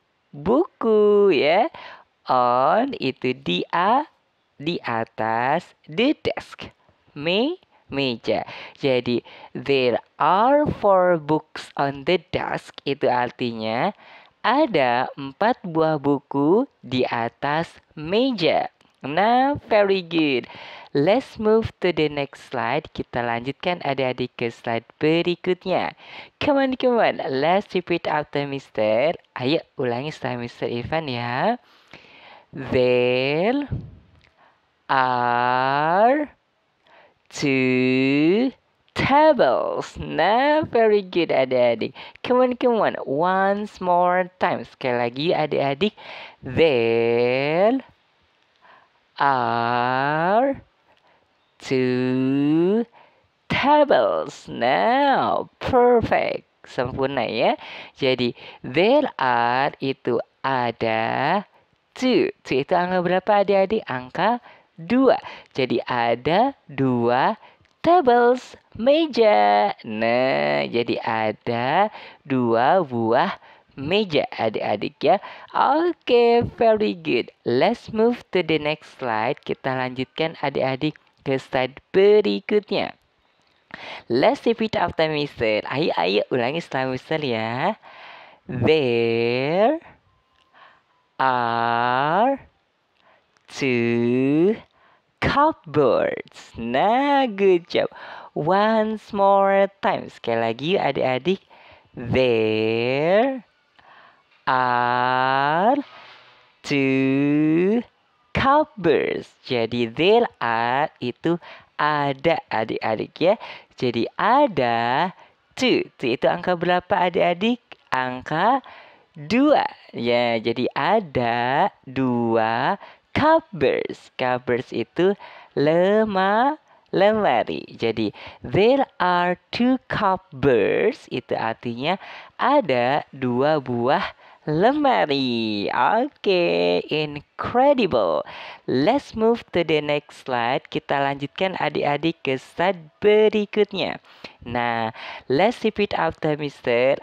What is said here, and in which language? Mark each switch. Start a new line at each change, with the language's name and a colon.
Indonesian: Buku ya. On itu di atas the desk, meja. Jadi
English: there are 4 books on the desk
Indonesian: itu artinya ada 4 buah buku di atas meja.
English: Nah, very good. Let's move to the next slide.
Indonesian: Kita lanjutkan adik-adik ke slide berikutnya.
English: Come on. Let's repeat after Mister.
Indonesian: Ayo, ulangi setelah Mister Irfan ya.
English: There are two tables. Nah, very good adik-adik. Come on. Once more time.
Indonesian: Sekali lagi adik-adik.
English: There are two tables. Now, perfect.
Indonesian: Sempurna ya. Jadi, there are itu ada two. Two itu angka berapa adik-adik? Angka 2. Jadi, ada 2 tables, meja. Nah, jadi ada 2 buah meja adik-adik ya.
English: Oke, very good. Let's move to the next slide.
Indonesian: Kita lanjutkan adik-adik ke slide berikutnya.
English: Let's repeat after Mister.
Indonesian: Ayo, ulangi setelah Mister ya.
English: There are two cupboards. Nah, good job. Once more time.
Indonesian: Sekali lagi adik-adik.
English: There are two cupboards.
Indonesian: Jadi there are itu ada adik-adik ya. Jadi ada two. Two itu angka berapa adik-adik? Angka 2. Ya, jadi ada 2 cupboards. Cupboards itu lemari.
English: Jadi there are 2 cupboards.
Indonesian: Itu artinya ada 2 buah lemari.
English: Oke, incredible. Let's move to the next slide.
Indonesian: Kita lanjutkan adik-adik ke slide berikutnya.
English: Nah, let's repeat after Mister.